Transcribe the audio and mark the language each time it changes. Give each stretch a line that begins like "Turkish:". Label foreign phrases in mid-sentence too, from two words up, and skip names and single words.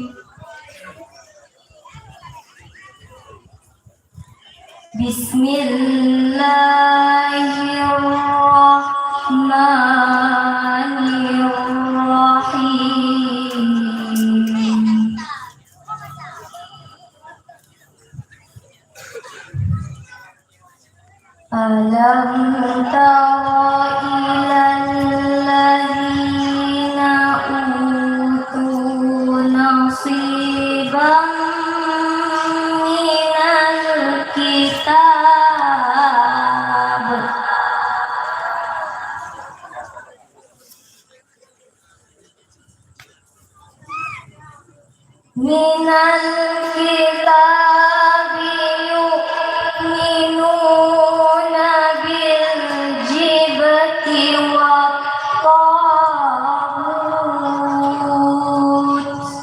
Arabic: بسم الله الرحمن الرحيم. ألم تر إلى الذين أوتوا نصيبا من الكتاب يؤمنون بالجبت والطاغوت